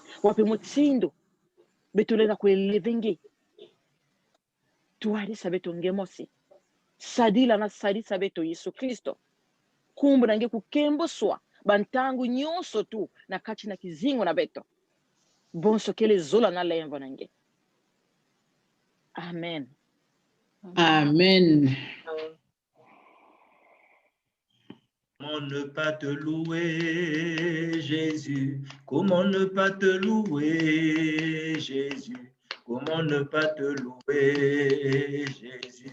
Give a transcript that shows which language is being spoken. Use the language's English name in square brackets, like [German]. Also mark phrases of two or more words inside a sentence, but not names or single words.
[Kituba (Democratic Republic of Congo)] Wapi mutsindu beto lenda kueleve nge. Tuarisa beto nge mosi. Sadila na sadisa beto Yesu Kristo. Kumbu na nge kukemboswa. Bantangu nyonso tu na kati na kizingo na beto. Bonso kele zola na lemvo na nge. Amen. Amen. [French] Comment ne pas te louer, Jésus? Comment ne pas te louer, Jésus? Comment ne pas te louer, Jésus?